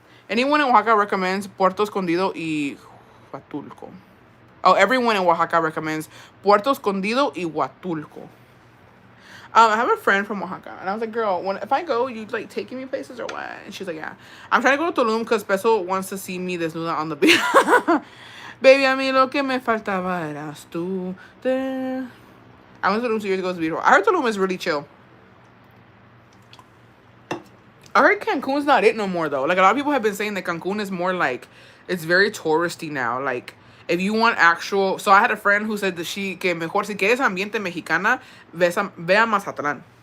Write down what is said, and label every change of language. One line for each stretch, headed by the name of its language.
English: Anyone in Oaxaca recommends Puerto Escondido y Huatulco. Oh, everyone in Oaxaca recommends Puerto Escondido y Huatulco. I have a friend from Oaxaca, and I was like, girl, if I go, you like taking me places or what? And she's like, yeah. I'm trying to go to Tulum because Peso wants to see me
Spanish: desnuda
English: on the beach.
Spanish: Baby, a mí lo que me faltaba eras tú.
English: I went to Tulum 2 years ago. It's beautiful. I heard Tulum is really chill. I heard Cancun's not it no more, though. Like, a lot of people have been saying that Cancun is more like, it's very touristy now. Like, if you want actual... So I had a friend who said that
Spanish: que mejor, si quieres ambiente mexicana, ve a Mazatlán.